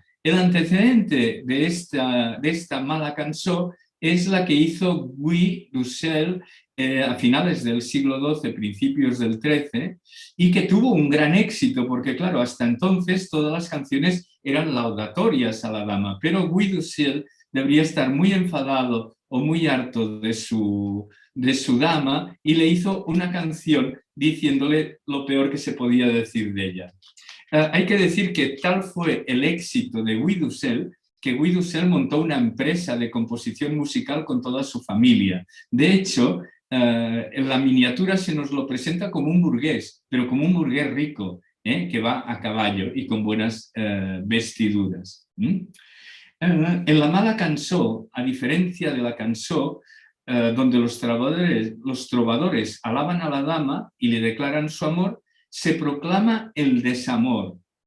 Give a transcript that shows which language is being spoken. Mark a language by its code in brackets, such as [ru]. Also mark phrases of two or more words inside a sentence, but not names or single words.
[es] El antecedente de esta mala canción es la que hizo Guy d'Ussel a finales del siglo XII, principios del XIII, y que tuvo un gran éxito, porque claro, hasta entonces todas las canciones eran laudatorias a la dama, pero Guy d'Ussel debería estar muy enfadado o muy harto de su dama y le hizo una canción diciéndole lo peor que se podía decir de ella. Hay que decir que tal fue el éxito de Guy d'Ussel que Guy d'Ussel montó una empresa de composición musical con toda su familia. De hecho, en la miniatura se nos lo presenta como un burgués, pero como un burgués rico, que va a caballo y con buenas vestiduras. En la [oc] mala cançó, [es] a diferencia de la cançó, donde los trovadores alaban a la dama y le declaran su amor, se proclama el desamor.